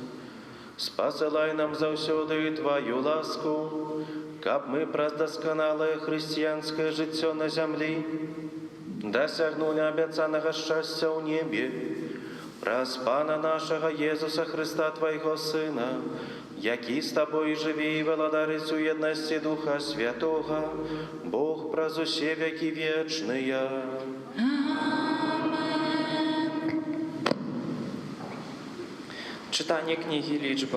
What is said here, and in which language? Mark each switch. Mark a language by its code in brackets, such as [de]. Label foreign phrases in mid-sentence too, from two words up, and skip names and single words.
[uk] Спасылай нам завсёды Твою ласку, каб мы праз досконалое христианское життё на землі досягнули обяцаного щастя у небе, праз Пана нашего Єзуса Христа, Твоего Сына, який з Тобою живі і владарить у єдності Духа Святого, Бог праз усе веки вечные. Читання книги Лічбаў.